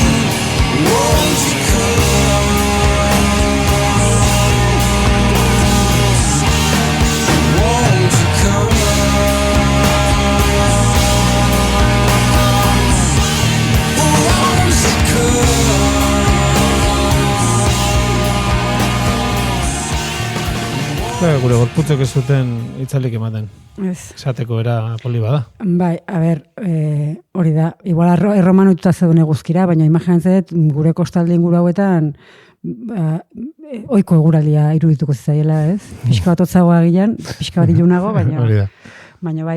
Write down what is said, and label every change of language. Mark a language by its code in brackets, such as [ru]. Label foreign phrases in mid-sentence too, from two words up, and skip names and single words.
[en] Won't you come? Won't you come? Won't you come? [eu] Gure gorputzek ez zuten itzalik ematen. Ez. Esateko era poli bada. Bai, [es] a ber, [eu] hori da, igual erromanututa zeuden eguzkira, baina imaginatzen gure kostalde inguru hauetan ohiko eguraldia irudituko zizaiela, ez? Pixka bat hotzagoa gilan, pixka bat ilunago, baina bai.